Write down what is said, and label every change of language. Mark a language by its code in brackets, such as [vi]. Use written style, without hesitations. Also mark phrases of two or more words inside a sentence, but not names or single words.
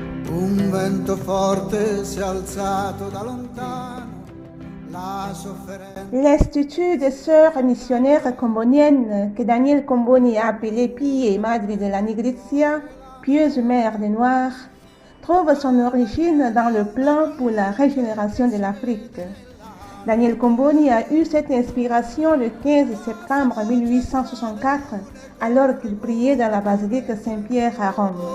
[it] Un vento forte si è alzato da lontano. [fr] L'Institut des Sœurs missionnaires comboniennes, que Daniel Comboni a appelé Pie Madre de la Nigrizia, pieuse mère des Noirs, trouve son origine dans le plan pour la régénération de l'Afrique. Daniel Comboni a eu cette inspiration le 15 septembre 1864, alors qu'il priait dans la basilique Saint-Pierre à Rome.